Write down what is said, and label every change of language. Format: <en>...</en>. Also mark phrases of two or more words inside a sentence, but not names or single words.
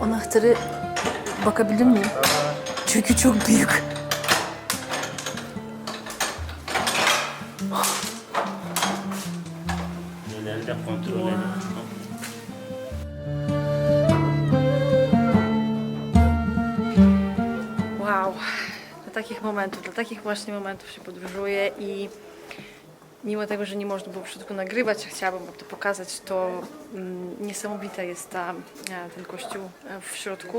<tr>iftarı bakabilir miyim? Çünkü çok büyük. Neleri de kontrol edin.</tr> <pl>Wow, dla takich właśnie momentów się podróżuje i mimo tego, że nie można było w środku nagrywać, chciałabym wam to pokazać, to niesamowita jest ten kościół w środku.</pl>